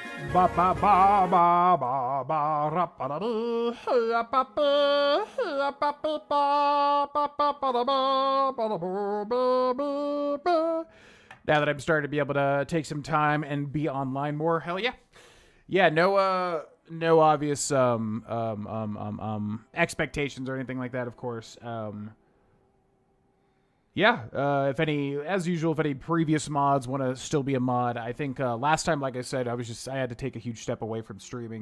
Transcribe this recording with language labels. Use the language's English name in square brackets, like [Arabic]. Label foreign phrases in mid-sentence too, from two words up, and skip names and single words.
[English] Ba ba ba ba ba ba ra ba da da ra ba ba ra ba ba ba ba ba ba da ba ba da ba ba ba ba. Now that I'm starting to be able to take some time and be online more, hell yeah. Yeah, no obvious expectations or anything like that, of course. Yeah, if any previous mods want to still be a mod, I think last time, like I said, I had to take a huge step away from streaming.